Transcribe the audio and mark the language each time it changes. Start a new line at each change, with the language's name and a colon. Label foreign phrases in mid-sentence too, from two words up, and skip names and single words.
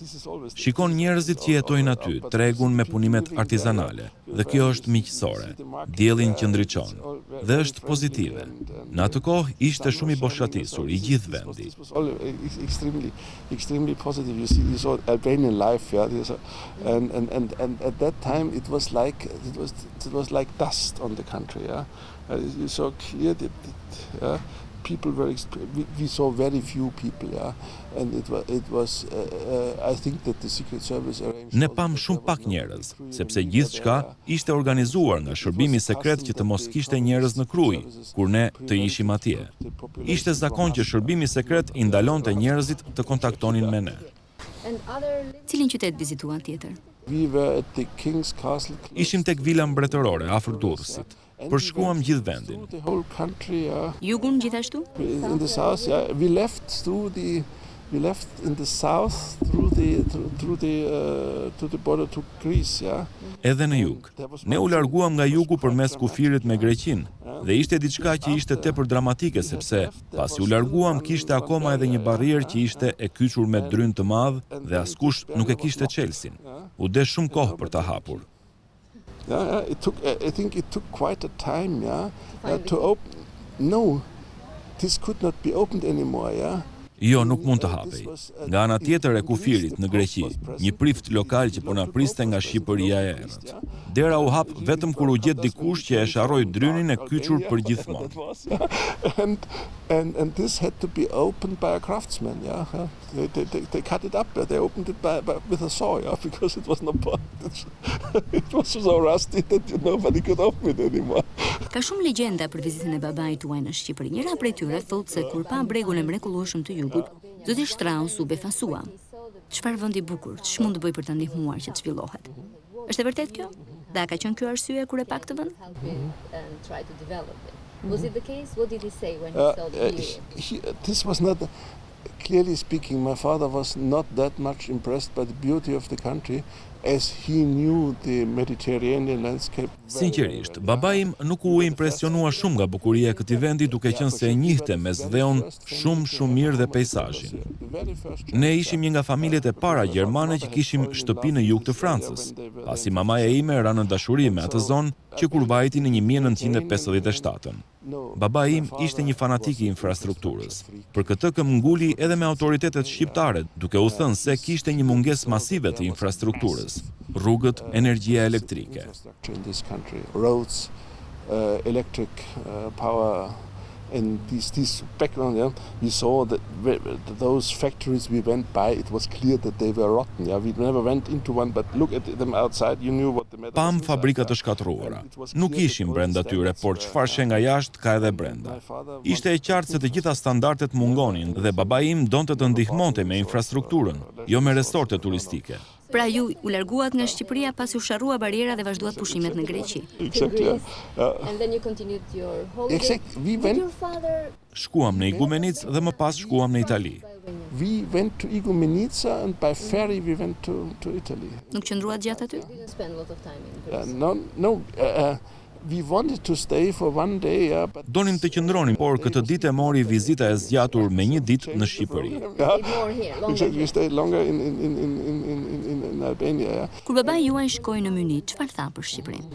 Albanian: Shikon njerëzit që jetojnë aty, tregun me punimet artizanale, dhe kjo është miqësore. Diellin qëndriçon dhe është pozitive. Në atë kohë ishte shumë i boshatisur i gjithë vendi.
English: Extremely positive. You saw Albanian life, yeah. And at that time it was like dust on the country, yeah. You saw clear that people were. We saw very few people, yeah, and it was. I think that the Secret Service arranged.
Albanian: Ne pam shumë pak njerëz, sepse gjithçka ishte organizuar nga shërbimi sekret që të mos kishte njerëz në Krujë, kur ne të ishim atje. Ishte zakon që shërbimi sekret i ndalonte njerëzit të kontaktonin me ne. Cilin qytet vizituan tjetër?
English: We were at the King's Castle.
Albanian: Ishim tek vila mbretërore afër Durrësit. Përshkruam gjithë vendin.
English: The whole country, yeah.
Albanian: Jugun gjithashtu?
English: In the south, yeah. We left in the south through the border to Greece, yeah.
Albanian: Edhe në jug. Ne u larguam nga jugu përmes kufirit me Greqinë dhe ishte diçka që ishte tepër dramatike sepse pasi u larguam kishte akoma edhe një barrierë që ishte e kyçur me drynë të madh dhe askush nuk e kishte çelsin. U desh shumë kohë për ta hapur.
English: Yeah, I think it took quite a time, yeah, to open. No, this could not be opened anymore, yeah?
Albanian: Jo, nuk mund të hapej. Nga ana tjetër e kufirit në Greqi, një prift lokal që po na priste nga Shqipëria e errët. Dera u hap vetëm kur u gjet dikush që e sharroi drynin e kyçur për gjithmonë.
English: And this had to be opened by a craftsman, yeah. They cut it up, they opened it with a saw, yeah, because it was not it was so rusty that nobody could open it anymore.
Albanian: Ka shumë legjenda për vizitën e babait tuaj në Shqipëri. Njëra prej tyre thotë se kur pa bregun e mrekullueshëm të jugut, zoti Shtraus u befasua. Çfarë vendi bukur, ç'mund të bëj për ta ndihmuar që të zhvillohet? Është e vërtet kjo? Dhe a ka qenë kjo arsye kur e pa këtë vend?
English: Was it the case? What did he say when he saw the period? This was not, clearly speaking, my father was not that much impressed by the beauty of the country as he knew the Mediterranean landscape.
Albanian: Sinqerisht, babai im nuk u impresionua shumë nga bukuria e këtij vendi, duke qenë se e njihte mesdheun shumë mirë dhe peizazhin. Ne ishim një nga familjet e para gjermane që kishim shtëpi në jug të Francës, pasi mamaja ime ra në dashuri me atë zonë që kur vajti në 1957. Babai im ishte një fanatik i infrastrukturës. Për këtë këmbguli edhe me autoritetet shqiptare, duke u thënë se kishte një mungesë masive të infrastrukturës, rrugët, energjia elektrike.
English: Roads, electric power, and this background, yeah, we saw that those factories we went by, it was clear that they were rotten. Yeah, we never went into one, but look at them outside, you knew what the matter.
Albanian: Pam fabrika të shkatruara. Nuk ishim brenda tyre, por çfarë she nga jashtë ka edhe brenda. Ishte e qartë se të gjitha standardet mungonin dhe babai im donte të ndihmonte me infrastrukturën, jo me resorte turistike. Pra ju u larguat nga Shqipëria pasi u sharrua bariera dhe vazhduat pushimet në Greqi.
English: Exactly. And then you continued your holiday. Exactly. We went. Your father.
Albanian: Shkuam në Igumenic dhe më pas shkuam në Itali.
English: We went to Igoumenica and by ferry we went to Italy.
Albanian: Nuk qëndruat gjatë aty?
English: Didn't spend a lot of time in Greece. No. We wanted to stay for one day, yeah, but
Albanian: Donim të qëndronim, por këtë ditë e mori vizita e zgjatur me një ditë në Shqipëri.
English: We stayed longer in Albania. Yeah.
Albanian: Kur babai juaj shkoi në Munich, çfarë tha për Shqipërinë?